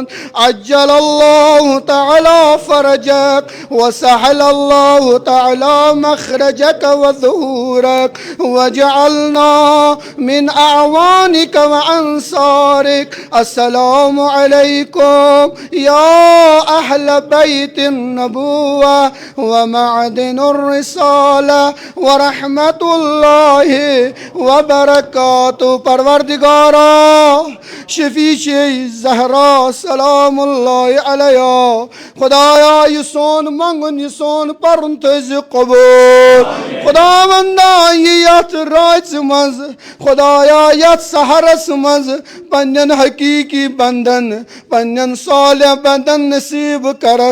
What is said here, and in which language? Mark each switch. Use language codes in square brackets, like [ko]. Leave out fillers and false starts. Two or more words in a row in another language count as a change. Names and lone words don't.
[ar] عجل الله تعالى فرجك وسهل الله تعالى مخرجك وظهورك وجعلنا من أعوانك وأنصارك. السلام عليكم يا أهل بيت النبوة ومعدن الرسالة ورحمة الله وبركاته. [ks] परवरदिगारा शफीए ज़हरा [ar] سلام الله عليها. [ks] खुदाया ये सोन मंगन ये सोन परन थज़ कबूल। खुदावंदा ये यथ रात मज खुदाया यथ सहरस मज पन्नन हकीकी बंधन पन्नन सालिह बंधन नसीब करख।